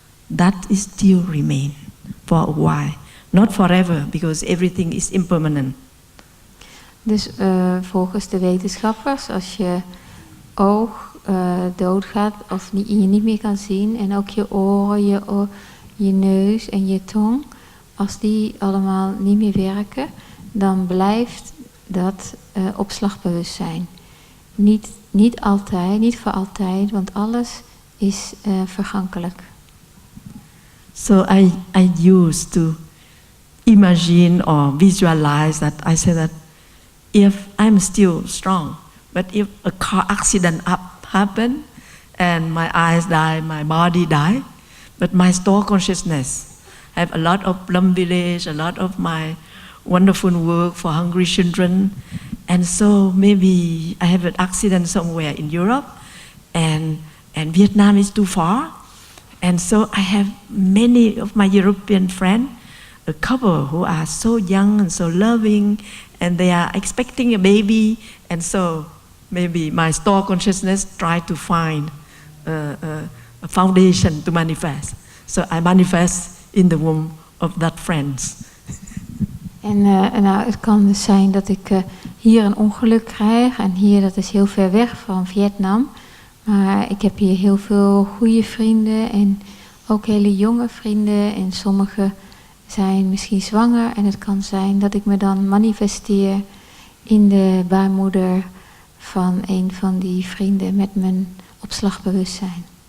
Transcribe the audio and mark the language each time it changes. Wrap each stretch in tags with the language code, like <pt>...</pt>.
<en>That is still remain for a while, not forever, because everything is impermanent.</en> <nl>Dus volgens de wetenschappers, als je oog doodgaat of je niet meer kan zien en ook je oren, je neus en je tong, als die allemaal niet meer werken, dan blijft dat opslagbewustzijn. Niet altijd, niet voor altijd, want alles is vergankelijk.</nl> <en>So I used to imagine or visualize that. I said that if I'm still strong, but if a car accident happen and my eyes die, my body die, but my store consciousness have a lot of Plum Village, a lot of my wonderful work for hungry children, and so maybe I have an accident somewhere in Europe, and Vietnam is too far, and so I have many of my European friends, a couple who are so young and so loving, and they are expecting a baby, and so maybe my store consciousness try to find a foundation to manifest. So I manifest in the womb of that friends.</en> <nl>En het kan dus zijn dat ik hier een ongeluk krijg. En hier, dat is heel ver weg van Vietnam. Maar ik heb hier heel veel goede vrienden en ook hele jonge vrienden. En sommigen zijn misschien zwanger. En het kan zijn dat ik me dan manifesteer in de baarmoeder van een van die vrienden met mijn opslagbewustzijn.</nl>